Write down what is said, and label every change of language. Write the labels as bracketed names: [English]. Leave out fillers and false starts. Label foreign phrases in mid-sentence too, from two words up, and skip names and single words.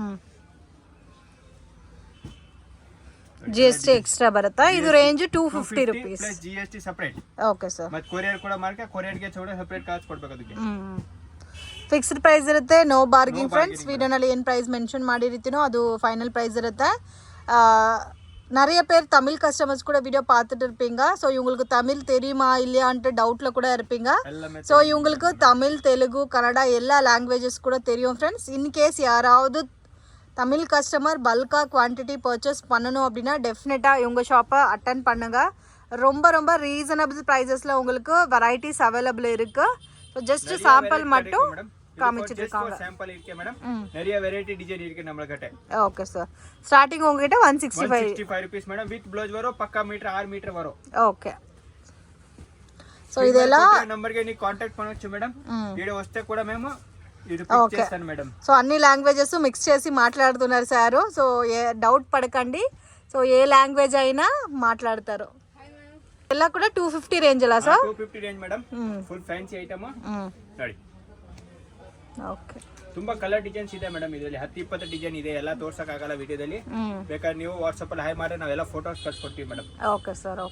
[Kannada] GST ಎಕ್ಸ್ಟ್ರಾ ಬರುತ್ತಾ? ಇದು ರೇಂಜ್ 250 rupees [English] plus GST separate. okay sir. [Kannada] ಮತ್ತೆ ಕೊರಿಯರ್ ಕೂಡ ಮಾಡ್ಕೆ, ಕೊರಿಯರ್ ಗೆ ಚೌಡ [English] separate cost [Kannada] ಕೊಡಬೇಕು. ಅದಕ್ಕೆ [English] fixed price [Kannada] ಇರುತ್ತೆ, [English] no bargaining friends. [Kannada] ವಿಡಿಯೋನಲ್ಲಿ ಏನು [English] price mention [Kannada] ಮಾಡಿರ್ತೀನೋ ಅದು [English] final price [Kannada] ಇರುತ್ತೆ. [Tamil] நிறைய பேர் தமிழ் கஸ்டமர்ஸ் கூட வீடியோ பார்த்துட்டு இருப்பீங்க. ஸோ இவங்களுக்கு தமிழ் தெரியுமா இல்லையான்ட்டு டவுட்டில் கூட இருப்பீங்க. ஸோ இவங்களுக்கு தமிழ், தெலுங்கு, கன்னடா எல்லா லாங்குவேஜஸ் கூட தெரியும் ஃப்ரெண்ட்ஸ். இன்கேஸ் யாராவது தமிழ் கஸ்டமர் பல்காக [English] quantity purchase [Tamil] பண்ணணும் அப்படின்னா டெஃபினட்டாக இவங்க ஷாப்பை அட்டன் பண்ணுங்கள். ரொம்ப ரீசனபிள் ப்ரைஸஸில் உங்களுக்கு [English] varieties available [Tamil] இருக்குது. [English] so just sample [Tamil] மட்டும் காமிச்சிட்டு இருக்காங்க. சாம்பிள் இருக்கு மேடம். நிறைய [English] variety design [Tamil] இருக்கு நம்ம கிட்ட. [English] okay sir, starting [Tamil] உங்ககிட்ட 165 rupees மேடம். [English] with blouse [Tamil] வரும், பக்கா மீட்டர் 6 மீட்டர் ವரும். [Kannada] ಓಕೆ, సో ಇದೆಲ್ಲ ನಂಬರ್ ಗೆ ನೀವು ಕಾಂಟ್ಯಾಕ್ಟ್ ಮಾಡొచ్చు మేడం. [Telugu] వీడియో వస్తే కూడా మేము ఇది పిక్ చేస్తాను మేడం. సో అన్ని [English] languages mix [Telugu] చేసి మాట్లాడుతున్నారు సార్. సో ఏ డౌట్ పడకండి. సో ఏ లాంగ్వేజ్ అయినా మాట్లాడతారు. [Kannada] ಎಲ್ಲ ಕೂಡ 250 ರೇಂಜ್ ಅಲ್ಲ ಸರ್? 250 ರೇಂಜ್ ಮೇಡಮ್. [English] full fancy item [Kannada] ನೋಡಿ. ಓಕೆ, ತುಂಬಾ [English] colour designs [Kannada] ಇದೆ ಮೇಡಮ್. ಇದರಲ್ಲಿ 10-20 ಡಿಸೈನ್ ಇದೆ. ಎಲ್ಲ ತೋರ್ಸಕ್ ಆಗಲ್ಲ ವಿಡಿಯೋದಲ್ಲಿ. ಬೇಕಾದ್ರೆ ನೀವು ವಾಟ್ಸ್ಆಪ್ ಅಲ್ಲಿ ಹಾಯ್ ಮಾಡಿ ನಾವೆಲ್ಲ ಫೋಟೋಸ್ ಕಳ್ಸಿಕೊಡ್ತೀವಿ ಮೇಡಮ್. [English] okay sir. okay,